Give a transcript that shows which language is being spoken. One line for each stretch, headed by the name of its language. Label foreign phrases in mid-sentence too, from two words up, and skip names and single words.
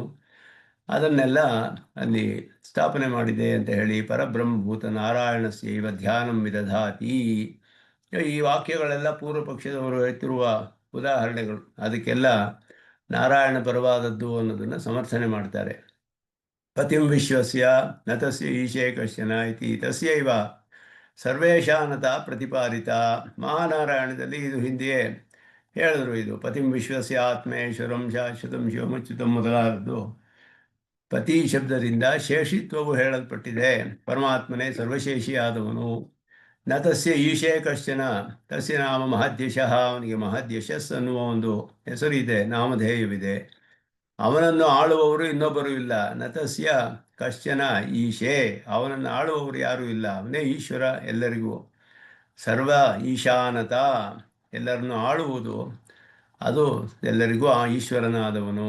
Kannada: ಅದನ್ನೆಲ್ಲ ಅಲ್ಲಿ ಸ್ಥಾಪನೆ ಮಾಡಿದೆ ಅಂತ ಹೇಳಿ
Sanskrit: ಪರಬ್ರಹ್ಮಭೂತ ನಾರಾಯಣಸ್ಯೈವ ಧ್ಯಾನಂ ವಿದಧಾತಿ.
Kannada: ಈ ವಾಕ್ಯಗಳೆಲ್ಲ ಪೂರ್ವ ಪಕ್ಷದವರು ಎತ್ತಿರುವ ಉದಾಹರಣೆಗಳು. ಅದಕ್ಕೆಲ್ಲ ನಾರಾಯಣ ಪರವಾದದ್ದು ಅನ್ನೋದನ್ನು ಸಮರ್ಥನೆ ಮಾಡ್ತಾರೆ.
Sanskrit: ಪತಿಂ ವಿಶ್ವಸ್ಯ ನ ತಸ್ಯ ಈಶೇ ಕಶ್ಚನ ಇತಿ ತಸ್ಯೈವ ಸರ್ವೇಶಾನತ ಪ್ರತಿಪಾದಿತ.
Kannada: ಮಹಾನಾರಾಯಣದಲ್ಲಿ ಇದು ಹಿಂದೆಯೇ ಹೇಳಿದ್ರು.
Sanskrit: ಇದು ಪತಿಂ ವಿಶ್ವಸ್ಯ ಆತ್ಮೇಶ್ವರಂ ಶಾಶ್ವತಂ ಶಿವಮಚ್ಯುತಂ ಮೊದಲಾದದ್ದು.
Kannada: ಪತಿ ಶಬ್ದದಿಂದ ಶೇಷಿತ್ವವು ಹೇಳಲ್ಪಟ್ಟಿದೆ. ಪರಮಾತ್ಮನೇ ಸರ್ವಶೇಷಿಯಾದವನು.
Sanskrit: ನ ತಸ್ಯ ಈಶೇ ಕಶ್ಚನ, ತಸ್ಯ ನಾಮ ಮಹದ್ಯಶಃ,
Kannada: ಅವನಿಗೆ ಮಹದ್ಯಶಸ್ ಅನ್ನುವ ಒಂದು ಹೆಸರಿದೆ, ನಾಮಧೇಯವಿದೆ. ಅವನನ್ನು ಆಳುವವರು ಇನ್ನೊಬ್ಬರು ಇಲ್ಲ.
Sanskrit: ನತಸ್ಯ ಕಶ್ಚನ ಈಶೇ,
Kannada: ಅವನನ್ನು ಆಳುವವರು ಯಾರೂ ಇಲ್ಲ, ಅವನೇ ಈಶ್ವರ ಎಲ್ಲರಿಗೂ.
Sanskrit: ಸರ್ವ ಈಶಾನತ,
Kannada: ಎಲ್ಲರನ್ನು ಆಳುವುದು, ಅದು ಎಲ್ಲರಿಗೂ ಆ ಈಶ್ವರನಾದವನು.